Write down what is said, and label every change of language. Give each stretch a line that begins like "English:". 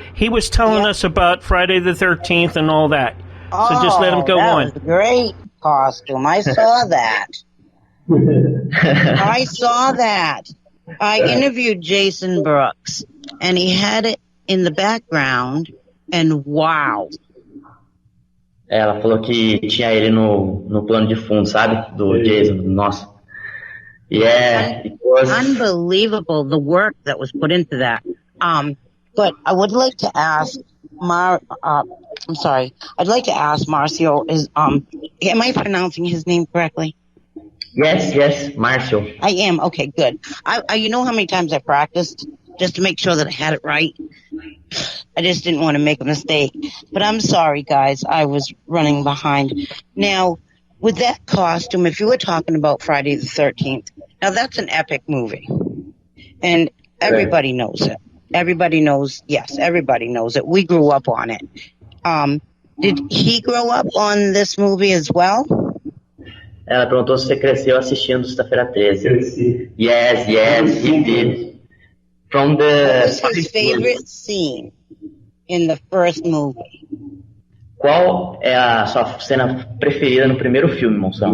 English: He was telling us about Friday the 13th and all that. So just let him go on. That was a great costume. I saw that. I saw that. I interviewed Jason Brooks, and he had it in the background, and wow.
Portuguese: Ela falou que tinha ele no plano de fundo, sabe? Do Jason, nossa.
English: Yeah, it was unbelievable, the work that was put into that. But I would like to ask I'd like to ask Marcio, am I pronouncing his name correctly? Yes, Marcio. I am. Okay, good. You know how many times I practiced just to make sure that I had it right? I just didn't want to make a mistake. But I'm sorry, guys. I was running behind. Now, with that costume, if you were talking about Friday the 13th, now that's an epic movie. And everybody knows it. Everybody knows it. We grew up on it. Did he grow up on this movie as well?
Portuguese: Ela perguntou se você cresceu assistindo Sexta-feira 13. Cresci.
English: Yes, he did. From the... What was his favorite scene in the first movie?
Portuguese: Qual é a sua cena preferida no primeiro filme, Monção?